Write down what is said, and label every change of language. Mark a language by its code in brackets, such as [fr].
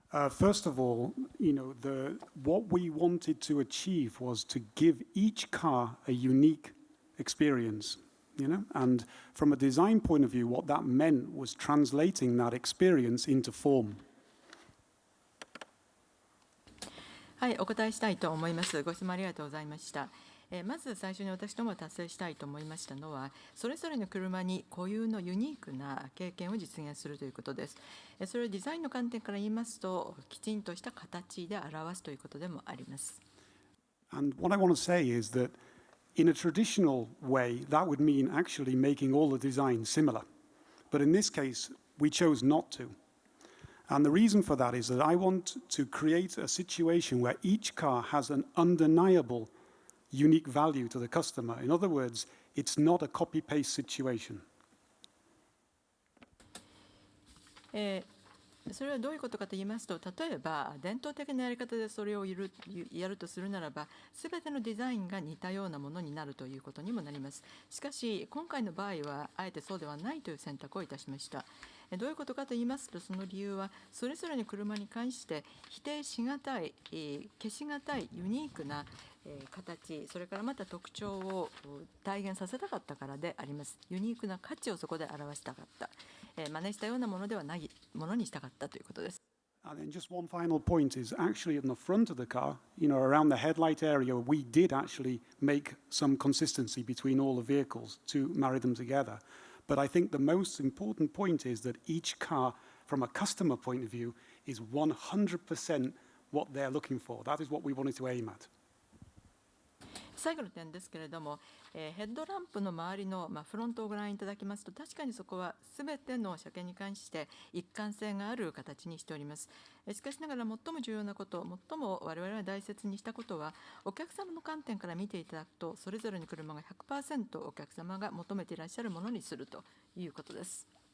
[en] First of all, what we wanted to achieve was to give each car a unique experience, and from a design point of view, what that meant was translating that experience into form. [ja] はい、お答えしたいと思います。ご質問ありがとうございました。まず最初に私どもが達成したいと思いましたのは、それぞれの車に固有のユニークな経験を実現するということです。それをデザインの観点から言いますと、きちんとした形で表すということでもあります。 [en] And what I want to say is that in a traditional way, that would mean actually making all the designs similar. But in this case, we chose not to. And the reason for that is that I want to create a situation where each car has an undeniable unique value to the customer. In other words, it's not a copy-paste situation. [ja] それはどういうことかと言いますと、例えば伝統的なやり方でそれをやるとするならば、すべてのデザインが似たようなものになるということにもなります。しかし今回の場合はあえてそうではないという選択をいたしました。どういうことかと言いますと、その理由はそれぞれの車に関して否定しがたい、消しがたいユニークな形、それからまた特徴を体現させたかったからであります。ユニークな価値をそこで表したかった、真似したようなものではないものにしたかったということです。 [en] And then just one final point is actually in the front of the car, around the headlight area, we did actually make some consistency between all the vehicles to marry them together. But I think the most important point is that each car, from a customer point of view, is 100% what they're looking for. That is what we wanted to aim at. [ja] 最後の点ですけれども、ヘッドランプの周りの、フロントをご覧いただきますと、確かにそこはすべての車検に関して一貫性がある形にしております。しかしながら最も重要なこと、最も我々が大切にしたことは、お客様の観点から見ていただくと、それぞれの車が 100% お客様が求めていらっしゃるものにするということです。